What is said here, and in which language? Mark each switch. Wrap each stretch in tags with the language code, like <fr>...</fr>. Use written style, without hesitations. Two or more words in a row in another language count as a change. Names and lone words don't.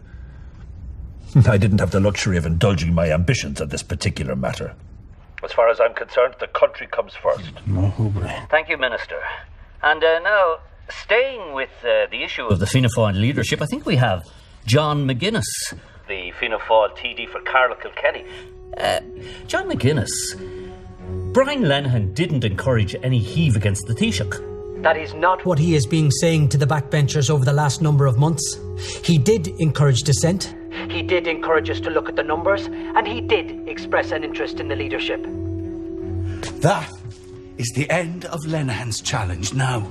<en>I didn't have the luxury of indulging my ambitions on this particular matter. As far as I'm concerned, the country comes first. Thank you, Minister. And now, staying with the issue of the Fianna Fáil leadership, I think we have John McGuinness, the Fianna Fáil TD for Carlow Kilkenny. John McGuinness, Brian Lenihan didn't encourage any heave against the Taoiseach. That is not what he has been saying to the backbenchers over the last number of months. He did encourage dissent. He did encourage us to look at the numbers, and he did express an interest in the leadership. That is the end of Lenihan's challenge now.</en>